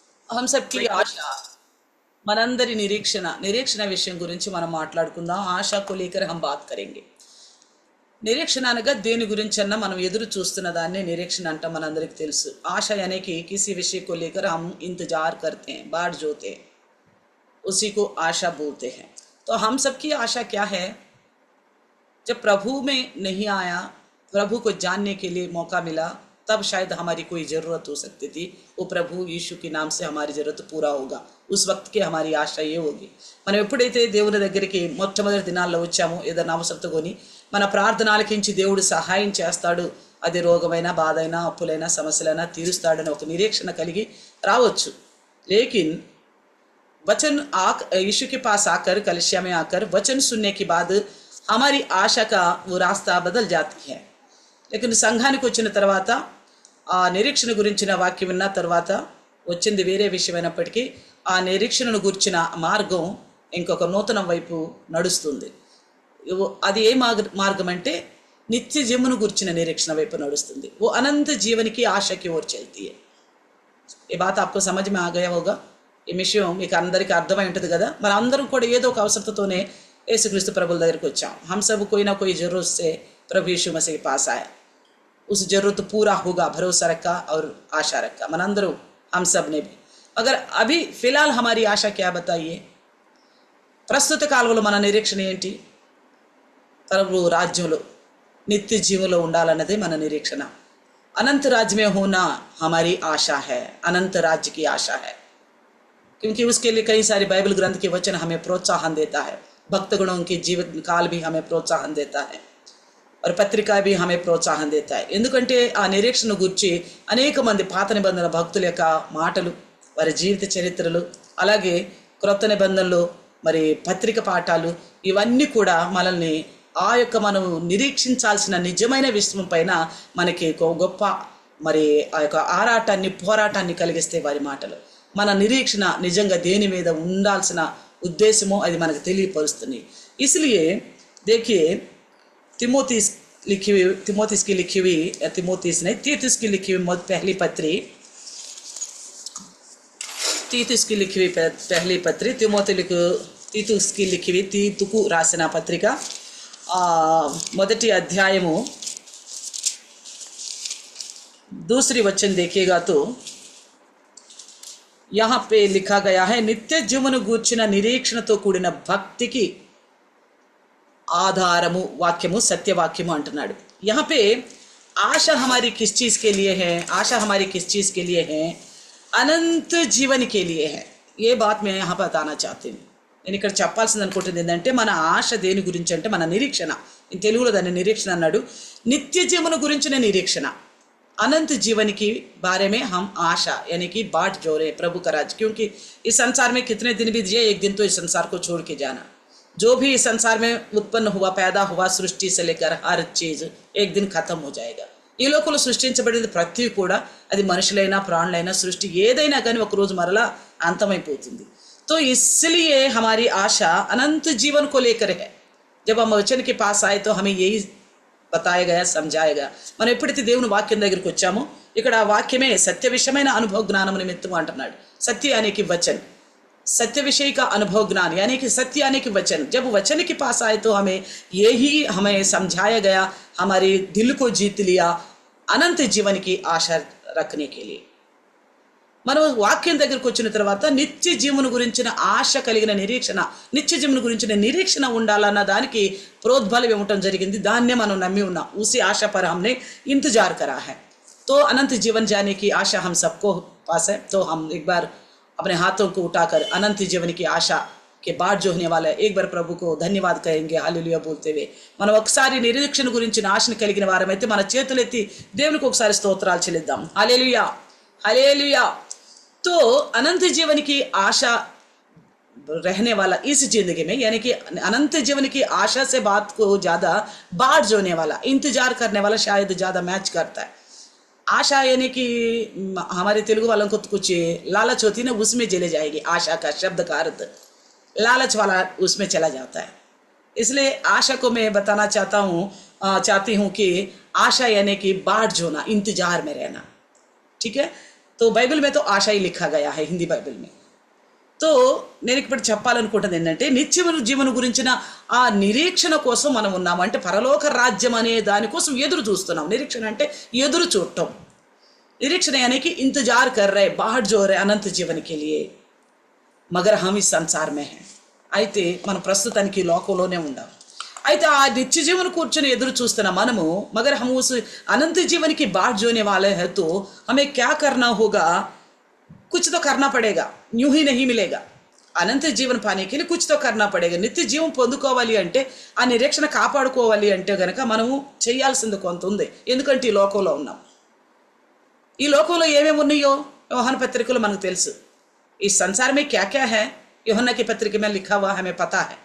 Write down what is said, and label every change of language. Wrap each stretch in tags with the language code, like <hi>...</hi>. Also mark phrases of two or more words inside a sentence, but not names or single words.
<hi>हम सबकी आशा</hi> <te>మనందరి నిరీక్షణ విషయం గురించి మనం మాట్లాడుకుందాం.</te> <hi>ఆశా को लेकर हम बात करेंगे.</hi> <te>నిరీక్షణ అనగా దేని గురించన్నా మనం ఎదురు చూస్తున్న దాన్ని నిరీక్షణ అంటాం. మనందరికీ తెలుసు.</te> <hi>ఆశ यानी कि किसी विषय को लेकर हम इंतजार करते हैं, बाट जोते हैं, उसी को आशा बोलते हैं. तो हम सबकी आशा क्या है? जब प्रभु में नहीं आया, प्रभु को जानने के लिए मौका मिला, तब शायद हमारी कोई ज़रूरत हो सकती थी. वो प्रभु यीशु के नाम से हमारी ज़रूरत पूरा होगा. उस वक्त की हमारी आशा ये होगी.</hi> <te>మనం ఎప్పుడైతే దేవుని దగ్గరికి మొట్టమొదటి దినాల్లో వచ్చామో ఏదైనా అవసరత కొని మన ప్రార్థన ఆలకించి దేవుడు సహాయం చేస్తాడు, అది రోగమైనా బాధైనా అప్పులైనా సమస్యలైనా తీరుస్తాడని ఒక నిరీక్షణ కలిగి రావచ్చు.</te> <hi>లేకిన్ वचन यीशु के पास आकर, कलिसिया में आकर वचन सुनने के बाद हमारी आशा का वो रास्ता बदल जाती है.</hi> <te>लेकिन సంఘానికి వచ్చిన తర్వాత ఆ నిరీక్షణ గురించిన వాక్యం విన్న తర్వాత వచ్చింది వేరే విషయమైనప్పటికీ ఆ నిరీక్షణను గురించిన మార్గం ఇంకొక నూతన వైపు నడుస్తుంది. అది ఏ మార్గం అంటే నిత్య జీవన గురించిన నిరీక్షణ వైపు నడుస్తుంది.</te> <hi>वो अनंत जीवन की आशा की ओर चलती है. ये बात आपको समझ में आ गया होगा.</hi> <te>ఈ విషయం మీకు అందరికీ అర్థమై ఉంటుంది కదా. మన అందరం కూడా ఏదో ఒక అవసరతతోనే యేసుక్రీస్తు ప్రభుల దగ్గరికి వచ్చాం.</te> <hi>हम सब कोई ना कोई जरूरत से प्रभु यीशु मसीह के पास आए. उस जरूरत पूरा होगा भरोसा रखा और आशा रखा. మనందరూ हम सब ने भी. अगर अभी फिलहाल हमारी आशा क्या बताइए?</hi> <te>ప్రస్తుత కాలంలో మన నిరీక్షణ ఏంటి? ప్రభు రాజ్యంలో నిత్య జీవంలో ఉండాలన్నదే మన నిరీక్షణ.</te> <hi>अनंत राज्य में होना हमारी आशा है. अनंत राज्य की आशा है, क्योंकि उसके लिए कई सारे बाइबल ग्रंथ के वचन हमें प्रोत्साहन देता है. भक्तगणों के जीवन काल भी हमें प्रोत्साहन देता है और పత్రిక भी हमें ప్రోత్సాహం देता है.</hi> <te>ఎందుకంటే ఆ నిరీక్షణ గురించి అనేక మంది పాత నిబంధన భక్తుల యొక్క మాటలు, వారి జీవిత చరిత్రలు, అలాగే క్రొత్త నిబంధనలు, మరి పత్రిక పాఠాలు, ఇవన్నీ కూడా మనల్ని ఆ యొక్క మనం నిరీక్షించాల్సిన నిజమైన విషయం పైన మనకి గొప్ప మరి ఆ యొక్క ఆరాటాన్ని, పోరాటాన్ని కలిగిస్తే వారి మాటలు. మన నిరీక్షణ నిజంగా దేని మీద ఉండాల్సిన ఉద్దేశమో అది మనకు తెలియపరుస్తుంది.</te> <hi>इसलिए देखिए तीतुस की लिखी हुई तीतुस की लिखी हुई पहली पत्री, तीतुस की लिखी हुई पहली पत्री तीतुस की लिखी हुई तीतुకు</hi> <te>రాసిన పత్రిక మొదటి అధ్యాయము</te> <hi>दूसरी वचन देखिएगा तो यहाँ पे लिखा गया है,</hi> <te>నిత్య జీవన గూర్చిన నిరీక్షణతో కూడిన భక్తికి ఆధారము వాక్యము సత్యవాక్యము అంటున్నాడు.</te> <hi>यहाँ पे आशा हमारी किस चीज़ के लिए है? आशा हमारी किस चीज़ के लिए है? अनंत जीवन के लिए है. ये बात मैं यहाँ बताना चाहती हूँ.</hi> <te>నేను ఇక్కడ చెప్పాల్సింది అనుకుంటుంది ఏంటంటే మన ఆశ దేని గురించి అంటే మన నిరీక్షణ. తెలుగులో దాన్ని నిరీక్షణ అన్నాడు. నిత్య జీవన గురించిన నిరీక్షణ.</te> <hi>अनंत जीवन की बारे में हम आशा यानी कि बाट जो रहे प्रभु का राज, क्योंकि इस संसार में कितने दिन बीत जाए, एक दिन तो इस संसार को छोड़ के जाना. जो भी इस संसार में उत्पन्न हुआ, पैदा हुआ, सृष्टि से लेकर हर चीज़ एक दिन खत्म हो जाएगा.</hi> <te>ఈ లోకంలో సృష్టించబడినది ప్రతి కూడా అది మనుషులైనా ప్రాణులైనా సృష్టి ఏదైనా కానీ ఒకరోజు మరలా అంతమైపోతుంది.</te> <hi>तो इसलिए हमारी आशा अनंत जीवन को लेकर है. जब हम वचन के पास आए तो हमें यही बताया गया, समझाया गया.</hi> <te>మనం ఎప్పుడైతే దేవుని వాక్యం దగ్గరికి వచ్చామో ఇక్కడ ఆ వాక్యమే సత్య విషయమైన అనుభవ జ్ఞానం నిమిత్తం అంటున్నాడు.</te> <hi>सत्य यानी कि वचन, सत्य विषय का अनुभव ज्ञान यानी कि सत्य यानी कि वचन. जब वचन के पास आए तो हमें समझाया गया, हमारे दिल को जीत लिया अनंत जीवन की आशा रखने के लिए.</hi> <te>మనం వాక్యం దగ్గరికి వచ్చిన తర్వాత నిత్య జీవన గురించిన ఆశ కలిగిన నిరీక్షణ, నిత్య జీవన గురించిన నిరీక్షణ ఉండాలన్న దానికి ప్రోద్బలం ఇవ్వటం జరిగింది. దాన్నే మనం నమ్మి ఉన్నాం.</te> <hi>उसी आशा पर हमने इंतजार करा है. तो अनंत जीवन जाने की आशा हम सबको पास है. तो हम एक बार अपने हाथों को उठाकर अनंत जीवन की आशा के बाद जो होने वाला है एक बार प्रभु को धन्यवाद कहेंगे हालेलुया बोलते हुए.</hi> <te>మనం ఒకసారి నిరీక్షణ గురించిన ఆశను కలిగిన వారమైతే మన చేతులెత్తి దేవునికి ఒకసారి స్తోత్రాలు చెల్లిద్దాం.</te> <hi>हालेलुया हालेलुया. तो अनंत जीवन की आशा रहने वाला इस जिंदगी में, यानी कि अनंत जीवन की आशा से बात को ज़्यादा बाट जोड़ने वाला, इंतजार करने वाला शायद ज़्यादा मैच करता है. आशा यानी कि हमारे तेलुगु वालों को कुछ लालच होती है ना, उसमें चले जाएगी. आशा का शब्द का अर्थ लालच वाला उसमें चला जाता है. इसलिए आशा को मैं बताना चाहती हूँ कि आशा यानी कि बाट जोना, इंतजार में रहना. ठीक है. तो బైబిల్ में तो आशा ही लिखा गया है हिंदी बाइबल में।</hi> <te>तो నేను ఇప్పుడు చెప్పాలనుకుంటున్నది ఏంటంటే నిత్య జీవన గురించిన ఆ నిరీక్షణ కోసం మనం ఉన్నాము, అంటే పరలోక రాజ్యం అనే దానికోసం ఎదురు చూస్తున్నాం। నిరీక్షణ అంటే ఎదురు చూడటం,</te> <hi>निरीक्षण यानी कि इंतजार कर रहे, बाहर जो रहे अनंत जीवन के लिए, मगर हम इस संसार में हैं।</hi> <te>అయితే మన ప్రస్తుతానికి లోకంలోనే ఉండాం। అయితే ఆ నిత్య జీవన కూర్చొని ఎదురు చూస్తున్న మనము</te> <hi>मगर हम उस अनंत जीवन की बाट जोने वाले हैं तो हमें क्या करना होगा, कुछ तो करना पड़ेगा, यूं ही नहीं मिलेगा। अनंत जीवन पाने के लिए कुछ तो करना पड़ेगा।</hi> <te>నిత్య జీవం పొందుకోవాలి అంటే ఆ నిరీక్షణ కాపాడుకోవాలి అంటే గనక మనము చేయాల్సింది కొంత ఉంది, ఎందుకంటే ఈ లోకంలో ఉన్నాం। ఈ లోకంలో ఏమేమి ఉన్నాయో యోహాను పత్రికలో మనకు తెలుసు।</te> <hi>ఈ संसार में क्या क्या है యోహాను की पत्रिका में लिखा हुआ हमें पता है।</hi>